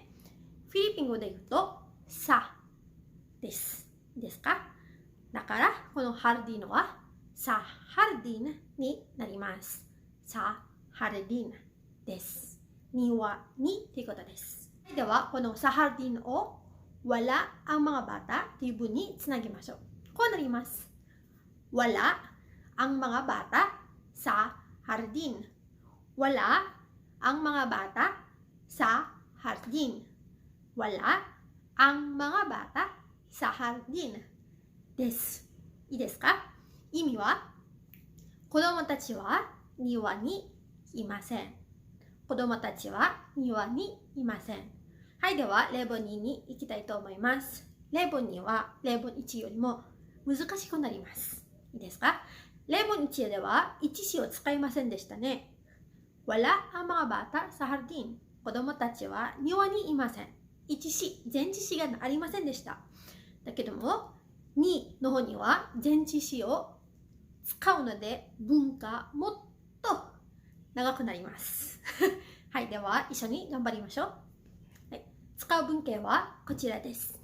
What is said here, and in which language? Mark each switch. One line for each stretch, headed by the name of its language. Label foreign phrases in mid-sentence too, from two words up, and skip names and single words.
Japanese: フィリピン語で言うとさです。いいですか？だからこのハルディンは
Filipino: sa hardin
Japanese: になります。
Filipino: sa hardin
Japanese: です。庭にということです。ではこの
Filipino: sa hardin
Japanese: を
Filipino: wala ang mga bata
Japanese: という文につなぎましょう。こうなります。
Filipino: wala ang mga bata sa hardin. Wala ang mga bata sa hardin. Wala ang mga bata sa hardin です。
Japanese: いいですか？意味は子供たちは庭にいません。子供たちは庭にいません。はい、では例文2に行きたいと思います。例文2は例文1よりも難しくなります。いいですか？例文1では1詞を使いませんでしたね。
Filipino: Wala ang mga bata sa hardin.
Japanese: 子供たちは庭にいません。1詞、前置詞がありませんでした。だけども、2の方には前置詞を使うので文がもっと長くなります。はい、では一緒に頑張りましょう。はい、使う文型はこちらです。